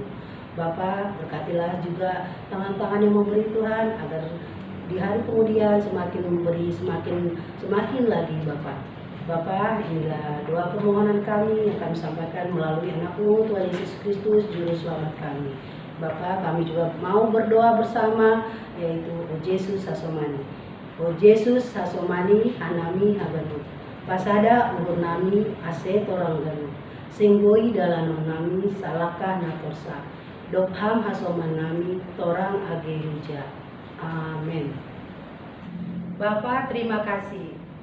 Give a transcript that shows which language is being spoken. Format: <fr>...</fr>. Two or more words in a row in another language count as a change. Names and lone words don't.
<id>Bapa, berkatilah juga tangan-tangan yang memberi Tuhan, agar di hari kemudian semakin memberi, semakin lagi Bapa. Bapa, inilah doa permohonan kami yang kami sampaikan melalui anak-Mu Tuhan Yesus Kristus, Juru Selamat kami. Bapa, kami juga mau berdoa bersama, yaitu O Yesus Hasomani.</id> <bts>O Yesus Hasomani anami habanu. Pasada uhur nami ase torang ganu. Singgoi dalanon nami salakah natorsa. Dopham hasoman nami torang age huja.</bts> <id>Amin. Bapak, terima kasih.</id>